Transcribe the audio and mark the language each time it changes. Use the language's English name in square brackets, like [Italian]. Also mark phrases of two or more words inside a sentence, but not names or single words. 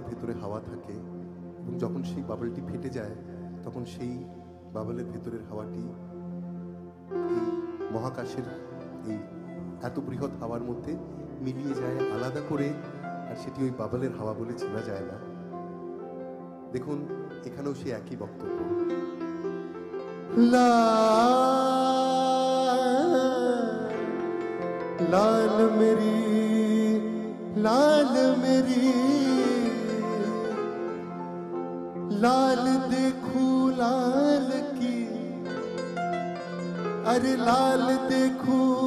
[Bangla] ভেতরে হাওয়া থাকে এবং যখন সেই বাবলটি ফেটে যায় তখন সেই বাবলের ভেতরের হাওয়াটি এই মহাকাশের এই এত বৃহৎ হাওয়ার মধ্যে মিলিয়ে যায় আলাদা করে, আর সেটি ওই বাবলের হাওয়া বলে চেনা যায় না। দেখুন এখানেও সে একই বক্তব্য। [Hindi] लाल मेरी लाल मेरी लाल देखो लाल की, अरे लाल देखो